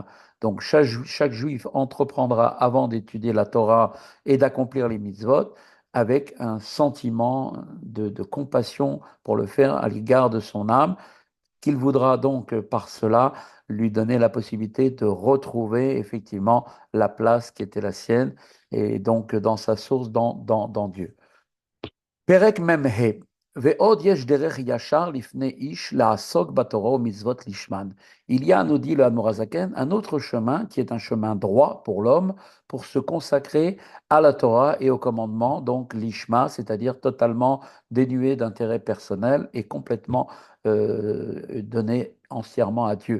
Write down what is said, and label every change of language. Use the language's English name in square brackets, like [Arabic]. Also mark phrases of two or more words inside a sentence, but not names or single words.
[French] Donc chaque juif entreprendra avant d'étudier la Torah et d'accomplir les mitzvot avec un sentiment de compassion pour le faire à l'égard de son âme, qu'il voudra donc par cela lui donner la possibilité de retrouver effectivement la place qui était la sienne et donc dans sa source, dans Dieu. [Hebrew] פרק מ"ה: ועוד יש דרך ישר לפני איש לעסוק בתורה ומצוות לשמן. [French] Il y a, nous dit le Hamorazaken, un autre chemin qui est un chemin droit pour l'homme pour se consacrer à la Torah et au commandement, donc l'ishma, c'est-à-dire totalement dénué d'intérêt personnel et complètement donné entièrement à Dieu.